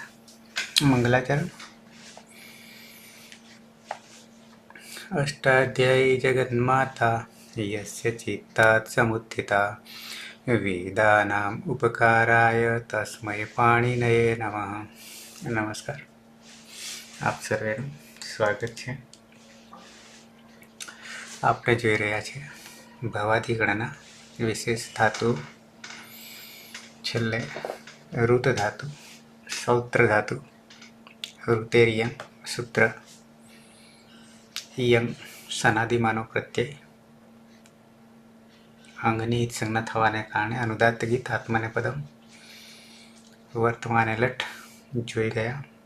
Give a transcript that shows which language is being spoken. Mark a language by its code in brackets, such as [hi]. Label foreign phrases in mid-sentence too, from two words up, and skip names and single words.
[sa] मंगलाचरण। अष्टाध्यायी जगन्माता यस्य चित्तात् समुत्थिता वेदानाम् उपकाराय तस्मै पाणिनये नमः। [gu] नमस्कार, આપ સર્વેનું સ્વાગત છે। આપણે જોઈ રહ્યા છે ભવાધિગણના વિશેષ ધાતુ, છેલ્લે ઋત ધાતુ, સૌત્ર ધાતુ, ઋતેરિયમ સૂત્ર, યંગ સનાદિમાનો પ્રત્યય, અંગની સંજ્ઞા થવાને કારણે અનુદાત્ત ગીત આત્માને પદમ, વર્તમાને લઠ જોઈ ગયા।